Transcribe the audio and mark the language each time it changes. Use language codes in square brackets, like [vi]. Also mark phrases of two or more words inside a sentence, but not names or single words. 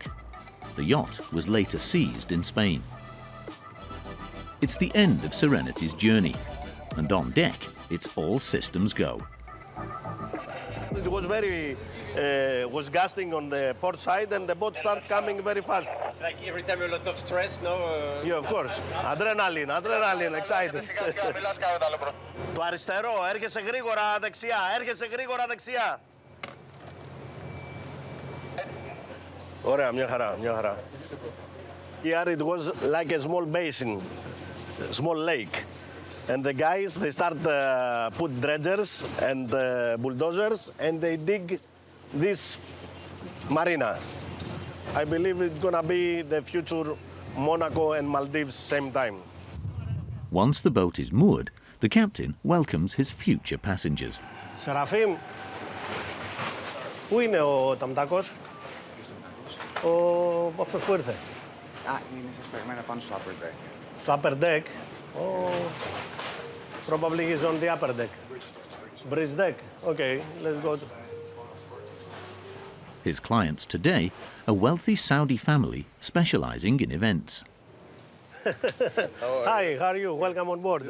[en] The yacht was later seized in Spain. It's the end of Serenity's journey, and on deck, it's all systems go. It was was gusting on the port side and the boat started coming very fast. It's like every time a lot of stress, no? Yeah, of course. Adrenaline, excited. [el] Το αριστερό, έρχεσαι γρήγορα δεξιά. Ωραία, μια χαρά. [en] Here it was like a small basin, small lake. And the guys, they start put dredgers and bulldozers, and they dig this marina. I believe it's gonna be the future Monaco and Maldives same time. Once the boat is moored, the captain welcomes his future passengers. [el] Σεραφείμ, πού είναι ο Ταμτάκος? Αυτός που ήρθε. Είναι συσπεγμένα πάνω στο [en] upper deck. [el] Στο [en] upper deck? Probably he's on the upper deck. Bridge deck? Okay, let's go. His clients today, a wealthy Saudi family specializing in events. Hi, how are you? Welcome on board.